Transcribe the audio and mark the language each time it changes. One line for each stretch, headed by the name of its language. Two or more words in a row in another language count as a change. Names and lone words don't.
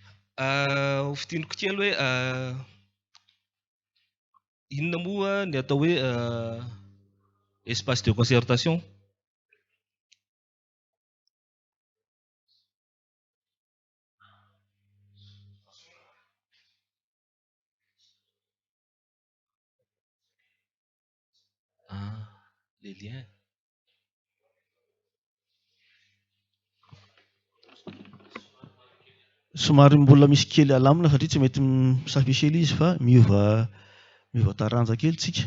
Malagasy: Fitiniko kely hoe inona moa ny atao hoe
French: espace de concertation? Les liens.
Malagasy: Somary mbola misy kely alamina satria tsy mety misafisely izy fa miova taranja kely tsika.